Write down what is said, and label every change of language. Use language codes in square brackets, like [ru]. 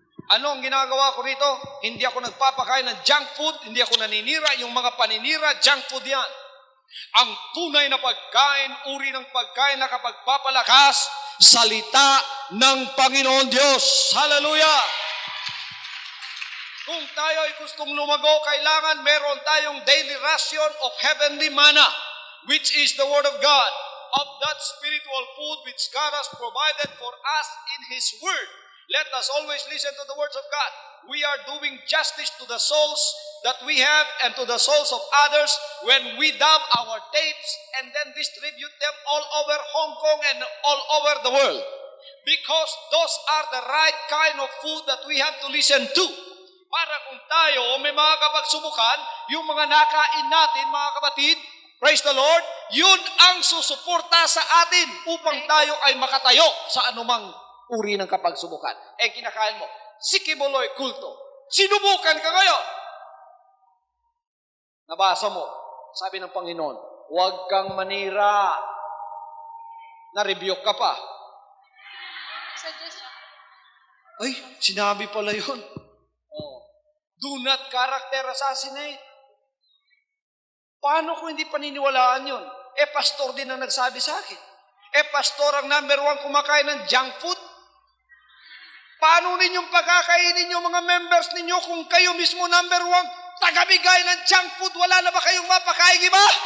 [tl] Ano ang ginagawa ko rito? Hindi ako nagpapakain ng junk food, hindi ako naninira. Yung mga paninira, junk food yan. Ang tunay na pagkain, uri ng pagkain na kapagpapalakas, salita ng Panginoon Diyos. Hallelujah! Kung tayo ay gustong lumago, kailangan meron tayong [en] daily ration of heavenly manna, which is the Word of God, of that spiritual food which God has provided for us in His Word. Let us always listen to the words of God. We are doing justice to the souls that we have and to the souls of others when we dub our tapes and then distribute them all over Hong Kong and all over the world. Because those are the right kind of food that we have to listen to. [tl] Para kung tayo may mga kapagsubukan, yung mga nakain natin, mga kapatid, [en] praise the Lord, [tl] yun ang susuporta sa atin upang tayo ay makatayo sa anumang uri ng kapagsubukan. Kinakain mo, si Kibuloy kulto. Sinubukan ka ngayon. Nabasa mo, sabi ng Panginoon, huwag kang manira. Na-rebuke ka pa. Ay, sinabi pala yun. [en] Do not character assassinate. [tl] Paano kung hindi paniniwalaan yun? Pastor din ang nagsabi sa akin. Pastor ang number 1 kumakain ng junk food. Paano ninyong pagkakainin yung mga members ninyo kung kayo mismo number 1 tagabigay ng junk food? Wala na ba kayong mapakain, iba?